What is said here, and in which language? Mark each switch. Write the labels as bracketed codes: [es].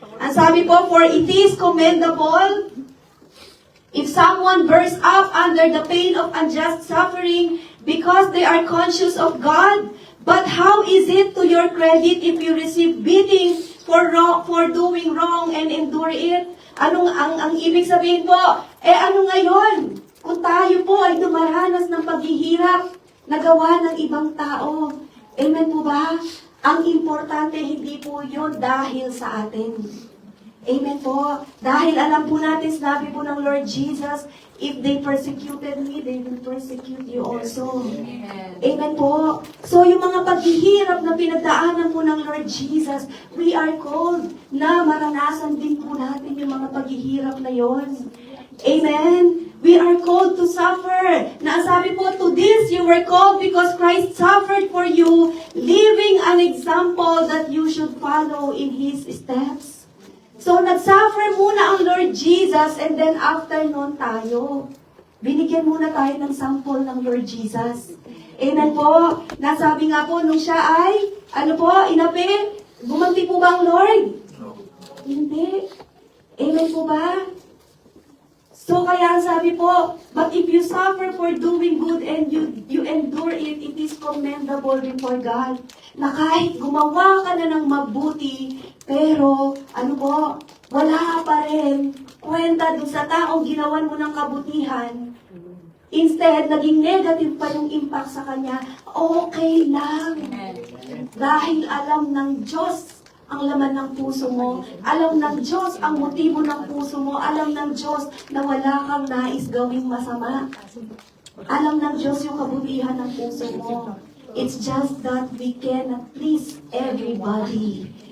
[tl] Ang sabi po, [en] for it is commendable if someone bears up under the pain of unjust suffering because they are conscious of God. But how is it to your credit if you receive beating for doing wrong and endure it? [tl] Ang ibig sabihin po, ano ngayon? Kung tayo po ay dumaranas ng paghihirap na gawa ng ibang tao. Amen po ba? Ang importante, hindi po yun dahil sa atin. Amen po. Dahil alam po natin, sinabi po ng Lord Jesus, [en] if they persecuted me, they will persecute you also. [tl] Amen po. So yung mga paghihirap na pinagdaanan po ng Lord Jesus, [en] we are called [tl] na maranasan din po natin yung mga paghihirap na yon. [en] Amen. We are called to suffer. [tl] Na sabi po, [en] to this you were called because Christ suffered for you, leaving an example that you should follow in His steps. [tl] So, nagsuffer muna ang Lord Jesus [en] and then after [tl] nun tayo. Binigyan muna tayo ng sample ng Lord Jesus. Amen po. Nasabi nga po nung siya ay, inapi, gumanti po ba ang Lord? Hindi. Amen po ba? So kaya sabi po, [en] but if you suffer for doing good and you endure it, it is commendable before God. [tl] Na kahit gumawa ka na ng mabuti, pero ano po, wala pa rin kwenta dun sa taong ginawan mo ng kabutihan. Instead, naging negative pa yung impact sa kanya, okay lang. Dahil alam ng Diyos ang laman ng puso mo. Alam ng Diyos ang motibo ng puso mo. Alam ng Diyos na wala kang nais gawing masama. Alam ng Diyos yung kabutihan ng puso mo. [en] It's just that we cannot please everybody.